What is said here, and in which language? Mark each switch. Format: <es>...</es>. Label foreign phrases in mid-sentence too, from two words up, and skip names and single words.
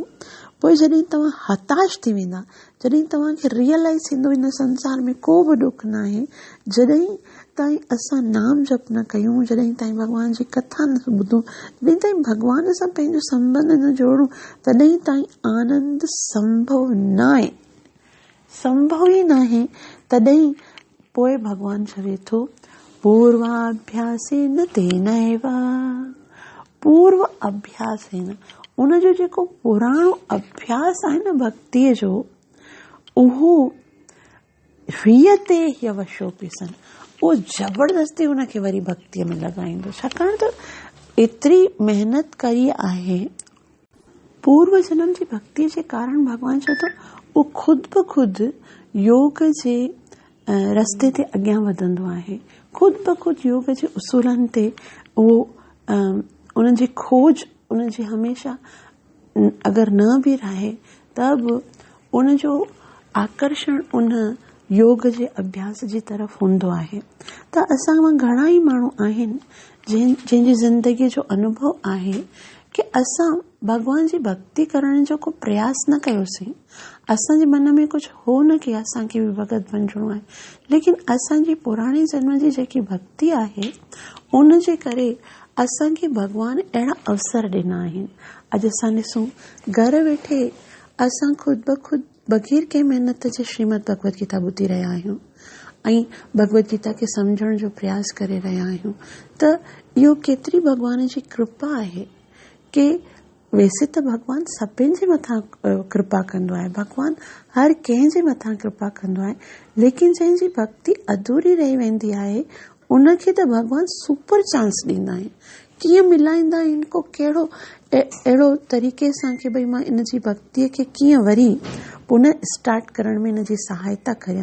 <sd>पोइ जॾहिं तव्हां हताश थी वेंदा, जॾहिं तव्हांखे रियलाइज़ थींदो हिन संसार में को बि दुख न आहे, जॾहिं ताईं असां नाम जप न कयूं, जॾहिं ताईं भॻवान जी कथा न ॿुधूं, जॾहिं ताईं भॻवान सां पंहिंजो संबंध न जोड़ूं, तॾहिं ताईं आनंद संभव न आहे, संभव ई न आहे। तॾहिं पोइ भॻवानु चवे थो</sd> <sa>पूर्वाभ्यासेन तेनैव, पूर्व अभ्यासेन,</sa> <sd>उनजो जेको पुराणो अभ्यास आहे न भक्तीअ जो, उहो</sd> <sa>ह्रियते ह्यवशोऽपि सन्,</sa> <sd>उहो जबरदस्ती उनखे वरी भक्तीअ में लॻाईंदो। छाकाणि त एतिरी महिनत कई आहे पूर्व जन्म जी भक्तीअ जे कारण भॻवानु चए थो उहो ख़ुदि ब ख़ुदि योग जे रस्ते ते अॻियां वधंदो आहे, ख़ुदि ब ख़ुदि योग जे उसूलनि ते उहो उन्हनि जी खोज, उन जी हमेशा अगरि न बि रहे त बि उनजो आकर्षण उन योग जे अभ्यास जी तरफ़ हूंदो आहे। त असां मां घणा ई माण्हू आहिनि जंहिंजी ज़िंदगीअ जो अनुभव आहे कि असां भॻवान जी भक्ति करण जो को प्रयास न कयोसीं, असांजे मन में कुझु हो न कि असांखे बि भगत बणिजणो आहे, लेकिन असांजी पुराणे जन्म जी जेकी भक्ति आहे उन जे करे असांखे भॻवानु अहिड़ा अवसर ॾिना आहिनि। अॼु असां ॾिसूं घर वेठे असां ख़ुदि ब ख़ुदि बग़ैर कंहिं महिनत जे श्रीमद भगवत गीता ॿुधी रहिया आहियूं ऐं भगवत गीता खे सम्झण जो प्रयास करे रहिया आहियूं त इहो केतिरी भॻवान जी कृपा आहे कि वैसे त भॻवान सभिनि जे मथां कृपा कंदो आहे, भॻवान हर कंहिं जे मथां कृपा कंदो आहे, लेकिन जंहिंजी भक्ति अधूरी रही वेंदी आहे उनखे त भॻवान</sd> <en>super chance</en> <sd>ॾींदा आहिनि। कीअं मिलाईंदा आहिनि को कहिड़ो अहिड़ो तरीक़े सां कि भई मां इन जी भक्तीअ खे कीअं वरी पुनः स्टार्ट करण में इन जी सहायता करियां।</sd>